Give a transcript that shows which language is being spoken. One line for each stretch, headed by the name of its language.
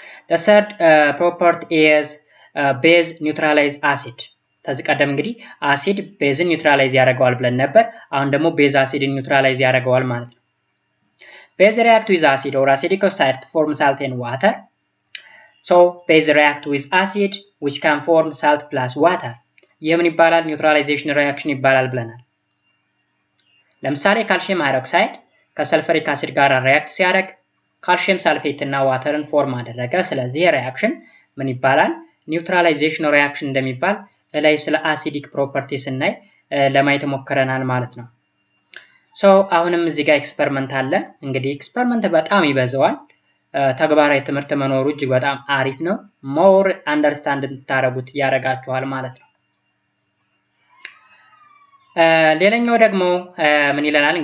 English: the third property is base neutralize acid
Amharic: ከዚህ ቀደም እንግዲህ አሲድ ቤዝን ኒውትራላይዝ ያደርገዋል ብለን ነበር። አሁን ደግሞ ቤዝ አሲድን ኒውትራላይዝ ያደርገዋል ማለት ነው።
English: ቤዝ react with acid or acidic oxide to form salt and water. So base react with acid which can form salt plus water.
Amharic: የምን ይባላል? ኒውትራላይዜሽን ሪአክሽን ይባላል ብለናል። ለምሳሌ ካልሲየም ሃይድሮክሳይድ ከሰልፈሪክ አሲድ ጋር ሪአክት ሲያደርግ ካልሲየም ሳልፌት እና ዋተርን ፎርም አደረገ። ስለዚህ ሪአክሽን ምን ይባላል? ኒውትራላይዜሽን ሪአክሽን እንደሚባል ላይ ስለ አሲዲክ ፕሮፐርቲ ስናይ ለማየት ሞክረናል ማለት ነው። ሶ አሁንም እዚህ ጋር ኤክስፐሪመንት አለ። እንግዲህ ኤክስፐሪመንት በጣም ይበዛዋል። ተግባራዊ ትምህርት መኖሩ እጅግ በጣም አሪፍ ነው። ሞር አንደርስታንድ እንድታረጉት ያደርጋችኋል ማለት ነው። ሌላኛው ደግሞ ምን ይለናል?